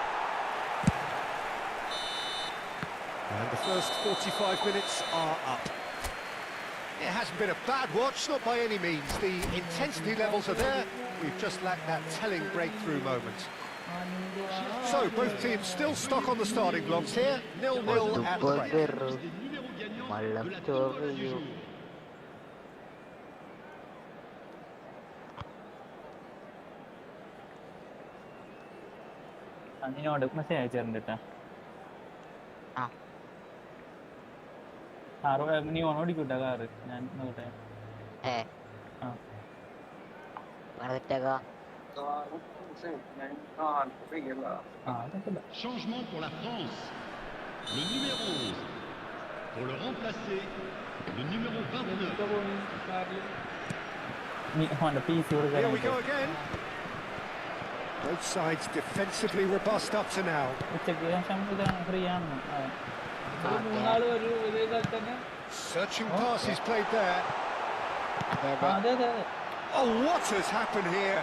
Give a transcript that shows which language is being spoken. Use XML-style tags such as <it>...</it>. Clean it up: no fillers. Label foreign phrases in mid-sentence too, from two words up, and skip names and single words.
<en>And the first 45 minutes are up. It hasn't been a bad watch, not by any means. The intensity levels are there. We've just lacked that telling breakthrough moment. So, both teams still stuck on the starting blocks here. 0-0 at the break.</en> <ml>അതിനോട് മെസ്സേജ് അയച്ചിട്ടുണ്ട് കേട്ടോ. നീ ഓണോടിക്കൂട്ടാ കാറ്, ഞാൻ നോക്കട്ടെ.</ml> <fr>Changement pour la France. Le numéro 11. Pour le remplacer, le numéro 29.</fr> <en>Here we go again. Both sides defensively robust up to now. Searching passes played there. Oh, what has happened here?</en>